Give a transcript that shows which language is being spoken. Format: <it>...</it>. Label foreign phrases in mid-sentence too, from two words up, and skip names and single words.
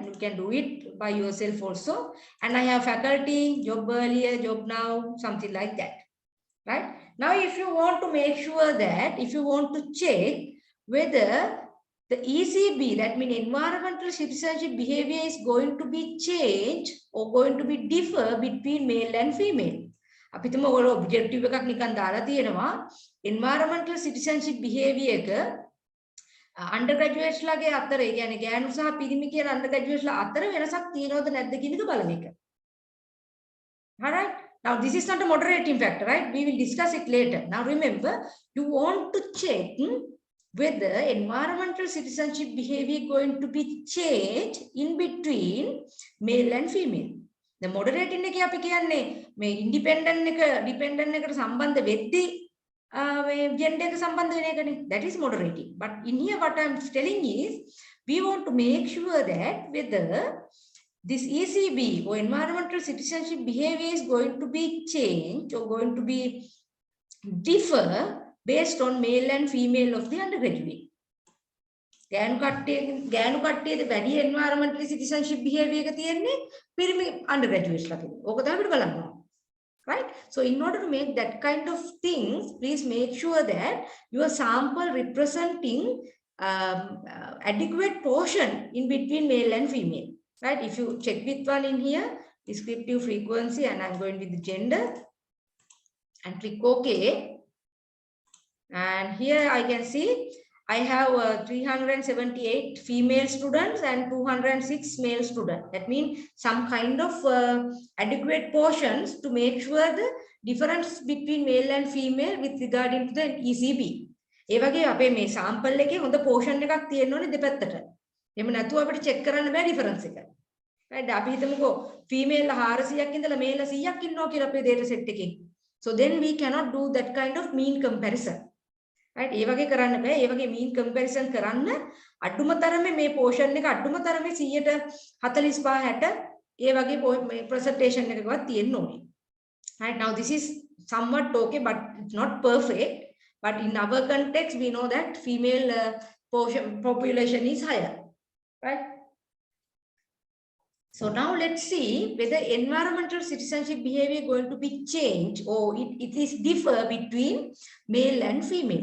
<en>You can do it by yourself also. And I have faculty, job earlier, job now, something like that, right? Now, if you want to make sure that, if you want to check whether the ECB, that means environmental citizenship behavior, is going to be changed or going to be differ between male and female.</en> <si>අපිටම ඔයගොල්ලෝ ඔබ්ජෙක්ටිව් එකක් නිකන් දාලා තියෙනවා</si> <en>environmental citizenship behavior</en> <si>එක undergraduates ලාගේ අතර, ඒ කියන්නේ ගෑනු සහ පිරිමි කියන undergraduates ලා අතර වෙනසක් තියෙනවද නැද්ද කියන එක බලන එක.</si> <en>Alright? Now, this is not a moderating factor, right? We will discuss it later. Now, remember, you want to check whether environmental citizenship behavior going to be changed in between male and female. The moderating</en> <si>එක අපි කියන්නේ මේ independent එක dependent එකට සම්බන්ධ වෙද්දී gender එක සම්බන්ධ වෙන එකනේ.</si> <en>That is moderating. But in here what I'm telling is we want to make sure that whether this ECB or environmental citizenship behavior is going to be changed or going to be differ based on male and female of the undergraduate.</en> <si>ගෑනු කට්ටියද වැඩි</si> <en>environmental citizenship behavior</en> <si>එක තියෙන්නේ පිරිමි undergraduates ලා තියෙනවා. ඕක තමයි අපිට බලන්න ඕන.</si> <en>Right? So in order to make that kind of things, please make sure that your sample representing adequate portion in between male and female. right? If you check with one in here, descriptive frequency, and I'm going with the gender and click OK. And here I can see I have 378 female students and 206 male students. That means some kind of adequate portions to make sure the difference between male and female with regarding to the ECB.</en> <si>ඒ වගේ අපේ මේ sample එකේ හොඳ portion එකක් තියෙන්න ඕනේ දෙපැත්තට. එහෙම නැතුව අපිට check කරන්න බෑ difference එක. right? අපි හිතමුකෝ female 400ක් ඉඳලා male 100ක් ඉන්නවා කියලා අපේ</si> <en>data set</en> <si>එකේ.</si> <en>So then we cannot do that kind of mean comparison. right?</en> <si>ඒ වගේ කරන්න බෑ. ඒ වගේ</si> <en>mean comparison</en> <si>කරන්න අඩුම තරමේ මේ portion එක අඩුම තරමේ 145 60 ඒ වගේ presentation එකකවත් තියෙන්න ඕනේ.</si> <en>right? Now this is somewhat okay, but it's not perfect. But in our context, we know that female population is higher, right? So now let's see whether environmental citizenship behavior going to be changed or it is differ between male and female.</en>